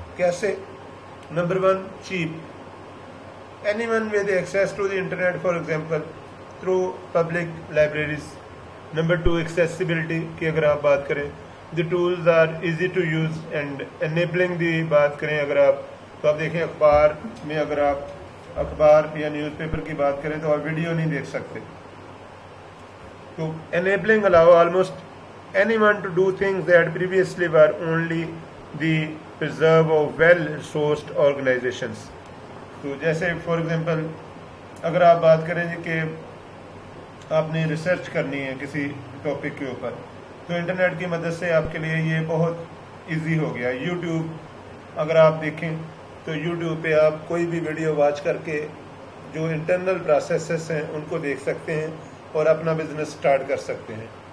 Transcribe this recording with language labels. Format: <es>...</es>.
<ur>کیسے؟</ur> <en>Number 1, cheap. Anyone with access to the internet, for example, through public libraries. Number 2, accessibility</en> <ur>کی اگر آپ بات کریں,</ur> <en>the tools are easy to use and enabling the</en> <ur>بات کریں اگر آپ, تو آپ دیکھیں اخبار میں اگر آپ اخبار یا نیوز پیپر کی بات کریں تو آپ ویڈیو نہیں دیکھ سکتے.</ur> <en>تو enabling allow almost anyone to do things that previously were only the preserve of well-resourced organizations.</en> <ur>تو جیسے فار ایگزامپل اگر آپ بات کریں کہ آپ نے ریسرچ کرنی ہے کسی ٹاپک کے اوپر, تو انٹرنیٹ کی مدد سے آپ کے لیے یہ بہت ایزی ہو گیا. یوٹیوب اگر آپ دیکھیں تو یوٹیوب پہ آپ کوئی بھی ویڈیو واچ کر کے جو انٹرنل پروسیسز ہیں ان کو دیکھ سکتے ہیں اور اپنا بزنس سٹارٹ کر سکتے ہیں.</ur>